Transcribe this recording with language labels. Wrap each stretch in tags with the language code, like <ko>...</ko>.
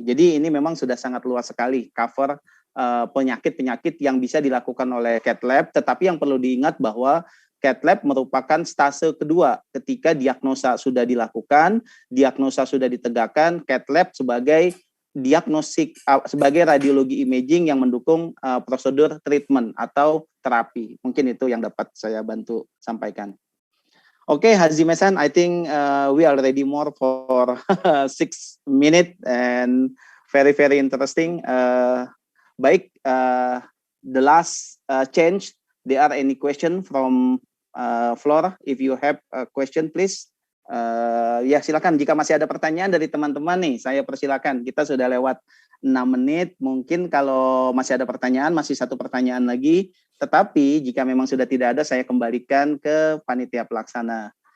<id>Jadi ini memang sudah sangat luas sekali cover penyakit-penyakit yang bisa dilakukan oleh Cathlab, tetapi yang perlu diingat bahwa Cathlab merupakan stase kedua. Ketika diagnosa sudah dilakukan, diagnosa sudah ditegakkan, Cathlab sebagai diagnostik, sebagai radiologi imaging yang mendukung prosedur treatment atau terapi. Mungkin itu yang dapat saya bantu sampaikan.</id> <en>Okay, Hazime-san, I think we are ready more for 6 minutes and very, very interesting. Baik, the last change, there are any question from floor? If you have a question, please.</en> <id>Ya, silakan. Jika masih ada pertanyaan dari teman-teman nih, saya persilakan. Kita sudah lewat 6 menit. Mungkin kalau masih ada pertanyaan, masih satu pertanyaan lagi. Tetapi jika memang sudah tidak ada, saya kembalikan ke panitia pelaksana.</id>